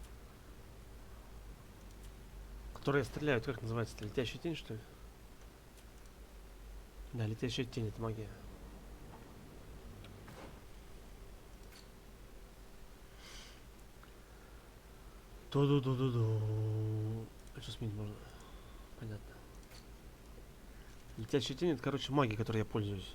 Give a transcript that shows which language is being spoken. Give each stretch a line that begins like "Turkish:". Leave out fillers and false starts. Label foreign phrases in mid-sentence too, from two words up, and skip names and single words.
Russian: Которая стреляет, как называется? Летящая тень, что ли? Да, летящая тень, это магия. Ту-ду-ду-ду-ду. А что сменить можно? Понятно. Летящая тень, это, короче, магия, которой я пользуюсь.